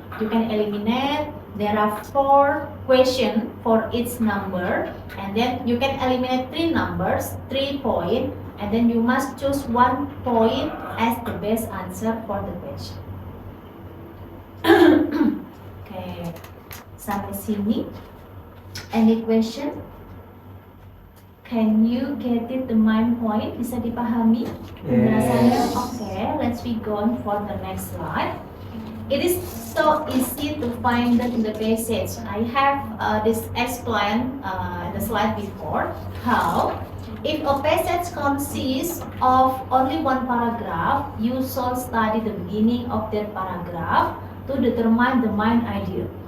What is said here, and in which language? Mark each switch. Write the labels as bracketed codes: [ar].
[en] You can eliminate, there are 4 questions for each number, and then you can eliminate 3 numbers, 3 points, and then you must choose 1 point as the best answer for the question. Okay, [id] sampai sini. [en] Any question? Can you get it the main point? [id] Bisa dipahami penjelasannya? [en] Yes. Okay, let's be gone for the next slide. It is so easy to find that in the passage. I have this explained the slide before. How? If a passage consists of only 1 paragraph, you should study the beginning of that paragraph to determine the main idea.